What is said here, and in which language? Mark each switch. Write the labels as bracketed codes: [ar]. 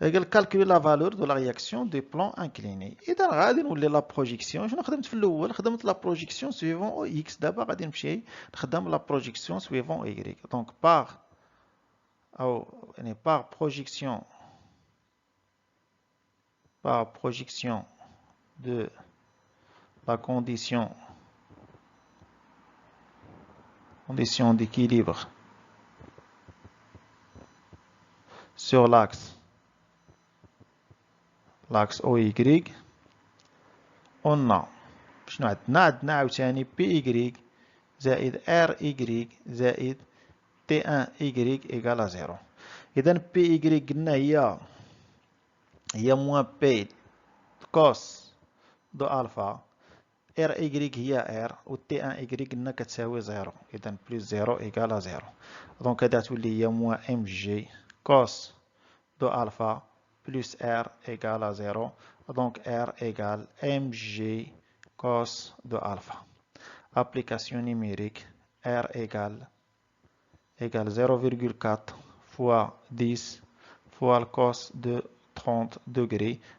[fr] calculer la valeur de la réaction des plans inclinés. [ar] إذا غادي نولي la projection. شنو خدمت في الأول؟ خدمت [fr] la projection suivant au X. [ar] دابا غادي نمشي نخدم [fr] la projection suivant au Y. Donc par projection de la condition d'équilibre sur l'axe OY. on a [ar] شنو عندنا عاوتاني PY زائد RY زائد T1Y [fr] égale à 0. [ar] إذا PY قلنا هي [fr] moins P cos [ar] دو ألفا. RY هي R و T1Y قلنا كتساوي 0. إذا بلس 0 [fr] égale à 0. [ar] دونك هذا تولي هي [fr] moins MG cos [ar] دو ألفا [fr] plus R égale à 0. Donc R égale mg cos de alpha. Application numérique, R égale 0,4 fois 10 fois le cos de 30 degrés.